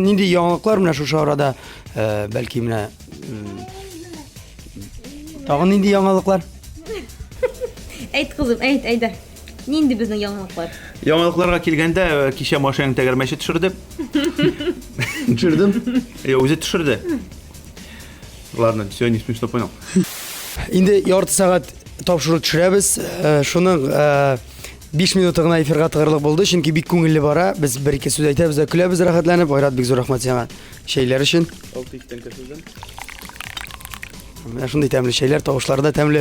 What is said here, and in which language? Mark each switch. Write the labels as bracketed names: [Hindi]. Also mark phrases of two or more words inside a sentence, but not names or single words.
[Tatar] Нинди яңалыклар менә шушы арада, бәлки менә тагын нинди яңалыклар? Әйт кызым, әйт, Айдар. Нинди безнең яңалыклар? Яңалыкларга килгәндә, кичә машинаның тәгәрмәче төшерде. Төшердем. Үзе төшерде. [Russian] Ладно, всё, не смешно понял. [Tatar] Инде ярты сәгать тапшыру төшерәбез. Шуның 5 минуты гына эфирга тыгырлык булды, чөнки бик күңелле бара. Без бер-ике сүз әйтәбез дә көләбез рәхәтләнеп. Айрат, бик зур рәхмәт сиңа шәйләр өчен. 6 тәңкә сүздән. Менә шундый тәмле шәйләр, тавышлары да тәмле.